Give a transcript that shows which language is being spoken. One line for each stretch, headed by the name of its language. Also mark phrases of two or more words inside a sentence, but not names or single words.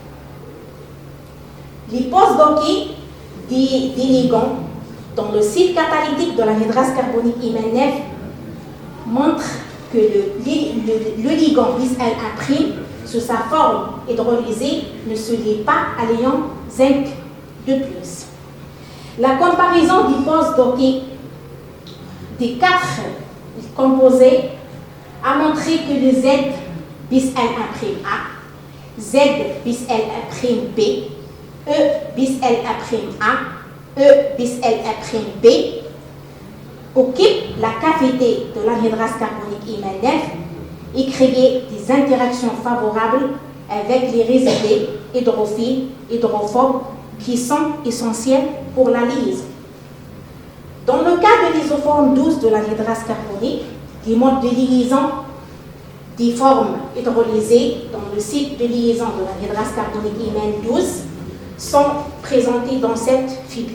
French: Les post-dockés des ligands dans le site catalytique de l'anhydrase carbonique IMN9 montrent que le ligand bis L1', sous sa forme hydrolysée, ne se lie pas à l'ion zinc de plus. La comparaison du post-docké des 4 composés a montré que le Z bis L1'A, Z bis L1'B, E bis L1'A, E bis L1'B occupent la cavité de l'anhydrase carbonique IMN9 et créent des interactions favorables avec les résidus hydrophiles, hydrophobes qui sont essentiels pour la liaison. Dans le cas de l'isoforme 12 de l'anhydrase carbonique, les modes de liaison des formes hydrolysées dans le site de liaison de l'anhydrase carbonique IMN12 sont présentés dans cette figure.